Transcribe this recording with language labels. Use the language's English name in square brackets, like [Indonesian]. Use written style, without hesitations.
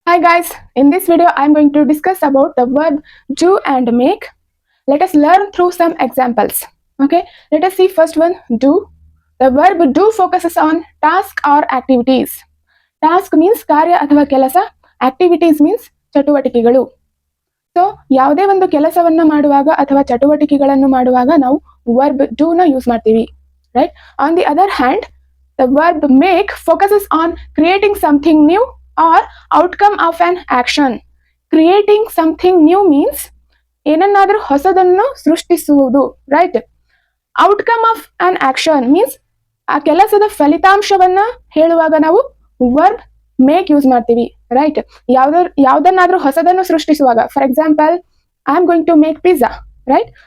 [English] Hi guys, in this video I am going to discuss about the verb do and make. Let us learn through some examples. Okay, let us see first one, do. The verb do focuses on task or activities. Task means [Kannada] ಕಾರ್ಯ ಅಥವಾ ಕೆಲಸ, [English] activities means [Kannada] ಚಟುವಟಿಕೆಗಳು. So ಯಾವುದೇ ಒಂದು ಕೆಲಸವನ್ನ ಮಾಡುವಾಗ ಅಥವಾ ಚಟುವಟಿಕೆಗಳನ್ನು ಮಾಡುವಾಗ ನಾವು [English] verb do [Kannada] ನ ಯೂಸ್ ಮಾಡ್ತೀವಿ, right? [English] On the other hand, the verb make focuses on creating something new or outcome of an action. Creating something new means [Kannada] ಏನನ್ನಾದರೂ ಹೊಸದನ್ನು ಸೃಷ್ಟಿಸುವುದು, [English] Right? Outcome of an action means [Kannada] ಆ ಕೆಲಸದ ಫಲಿತಾಂಶವನ್ನ ಹೇಳುವಾಗ ನಾವು [English] Verb make use ಮಾಡ್ತೀವಿ, right? [Kannada] ಯಾವ್ದನ್ನಾದ್ರೂ ಹೊಸದನ್ನು ಸೃಷ್ಟಿಸುವಾಗ, [English] For example, I am going to make pizza, right?